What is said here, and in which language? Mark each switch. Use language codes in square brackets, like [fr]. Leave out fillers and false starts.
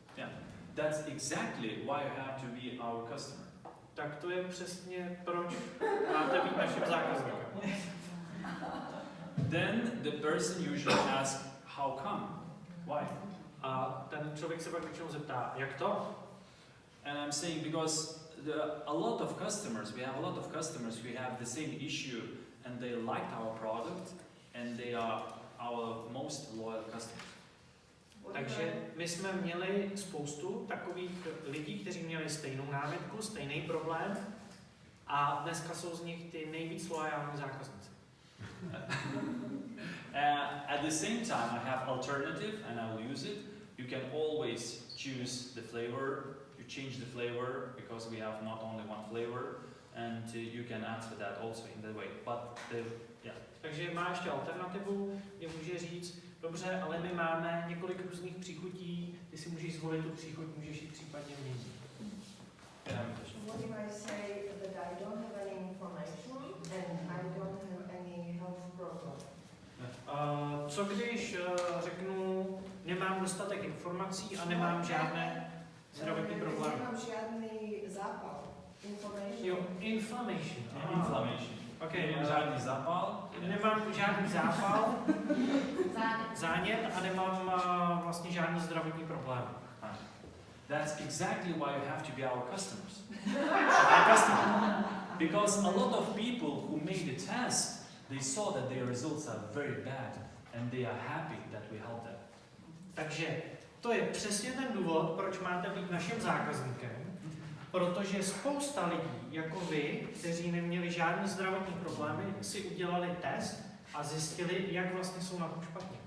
[en] Yeah. That's exactly why you have to be our customer. [cs] Tak to je přesně proč máte být naším zákazníkem. [en] Then the person usually asks, how come? Why? [cs] A ten člověk se pak většinou zeptá, jak to? [en] And I'm saying because a lot of customers, we have a lot of customers who have the same issue and they liked our product and they are our most loyal customers. [cs] Takže my jsme měli spoustu takových lidí, kteří měli stejnou námitku, stejný problém a dneska jsou z nich ty nejvíc loajální zákazníci. [en] At the same time, I have alternative and I will use it. You can always choose the flavor. You change the flavor because we have not only one flavor, and you can answer that also in that way. But [cs] Takže má ještě alternativu, kdy může říct, dobře, ale my máme několik různých příchutí, ty si můžeš zvolit tu příchuť, můžeš ji případně měnit. [en] What if I say that I don't have any information and I don't have any health problem? [cs] Co když řeknu, nemám dostatek informací a nemám žádné zdravotní problémy? Nemám žádný zápal. Information. Jo, inflammation. [en] Inflammation. Okay. [cs] Nemám žádný zápal. Nemám žádný zápal, zánět a nemám vlastně žádný zdravotní problém. [en] That's exactly why you have to be our customers. Because a lot of people who made the test, they saw that their results are very bad and they are happy that we help them. [cs] Takže to je přesně ten důvod, proč máte být naším zákazníkem, protože spousta lidí, jako vy, kteří neměli žádný zdravotní problémy, si udělali test a zjistili, jak vlastně jsou na tom špatně.